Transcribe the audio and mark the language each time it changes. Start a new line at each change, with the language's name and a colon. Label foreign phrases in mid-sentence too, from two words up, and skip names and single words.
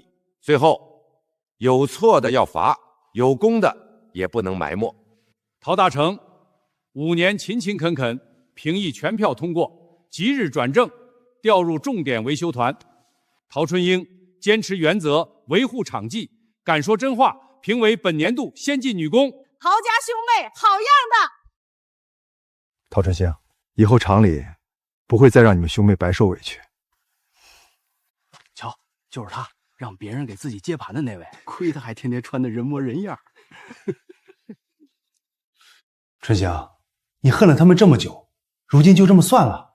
Chinese: 最後，有錯的要罰，有功的也不能埋沒。陶大成5年勤勤懇懇，評議全票通過，即日轉正，調入重點維修團。陶春英堅持原則，維護廠紀，敢說真話，評為本年度先进女工。陶家兄妹好样的！陶春星，以后厂里不会再让你们兄妹白受委屈。瞧，就是他，让别人给自己接盘的那位，亏他还天天穿的人模人样。春星，你恨了他们这么久，如今就这么算了？